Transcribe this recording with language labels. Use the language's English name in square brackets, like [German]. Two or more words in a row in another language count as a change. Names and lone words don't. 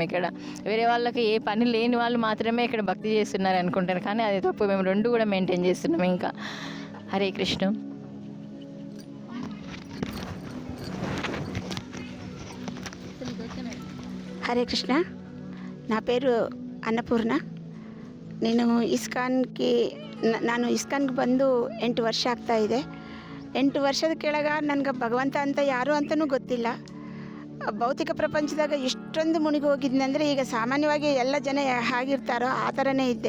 [Telugu] ఇక్కడ వేరే వాళ్ళకి ఏ పని లేని వాళ్ళు మాత్రమే ఇక్కడ భక్తి చేస్తున్నారు అనుకుంటారు. కానీ అది తప్పు. మేము 2 కూడా మెయింటైన్ చేస్తున్నాం. ఇంకా హరే కృష్ణ. హరే కృష్ణ. నా పేరు [Kannada] ಅನ್ನಪೂರ್ಣ. ನಾನು ಇಸ್ಕಾನ್ಗೆ ಬಂದು 8 ವರ್ಷ ಆಗ್ತಾಯಿದೆ. 8 ವರ್ಷದ ಕೆಳಗೆ ನನಗೆ ಭಗವಂತ ಅಂತ ಯಾರು ಅಂತಲೂ ಗೊತ್ತಿಲ್ಲ. ಭೌತಿಕ ಪ್ರಪಂಚದಾಗ ಇಷ್ಟೊಂದು ಮುಳುಗಿ ಹೋಗಿದ್ನಂದರೆ ಈಗ ಸಾಮಾನ್ಯವಾಗಿ ಎಲ್ಲ ಜನ ಹೇಗಿರ್ತಾರೋ ಆ ಥರನೇ ಇದ್ದೆ.